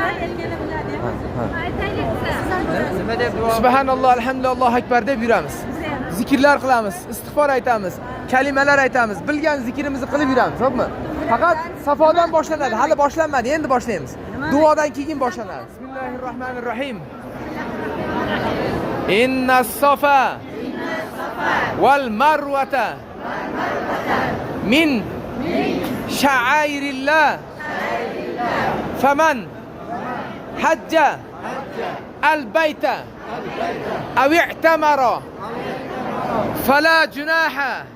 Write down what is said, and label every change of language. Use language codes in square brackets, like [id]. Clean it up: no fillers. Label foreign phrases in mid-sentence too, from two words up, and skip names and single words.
[ar] سبحان الله، الحمد لله، الله أكبر [uz] deb yuramiz. Zikrlar qilamiz, istig'for aytamiz, kalimalar aytamiz, bilgan zikrimizni qilib yuramiz, xo'pmi? Faqat Safodan boshlanadi, hali boshlanmadi, endi boshlaymiz. Duodan keyin boshlanadi. Bismillahirrohmanirrohim. [ar] إن الصفا والمروة من شعائر الله فمن حج البيت أو اعتمر فلا جناح